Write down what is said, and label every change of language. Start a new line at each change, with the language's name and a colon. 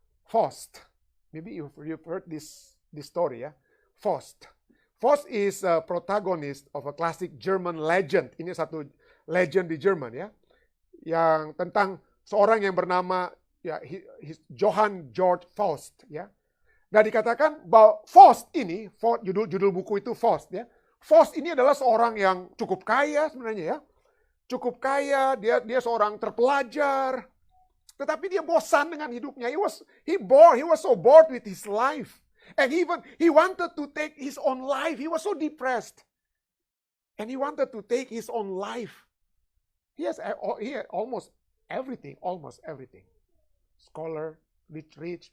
English: Faust. Maybe you've heard this story. Ya. Faust. Faust is a protagonist of a classic German legend.
Indonesian: Ini satu legend di Jerman ya, yang tentang seorang yang bernama ya Johann Georg Faust ya. Nah, dikatakan bahwa Faust ini, judul buku itu Faust ya. Faust ini adalah seorang yang cukup kaya sebenarnya ya. Cukup kaya, dia seorang terpelajar. Tetapi dia bosan dengan hidupnya.
English: He was so bored with his life. And even he wanted to take his own life. He was so depressed. And he wanted to take his own life. He had almost everything. Scholar, rich.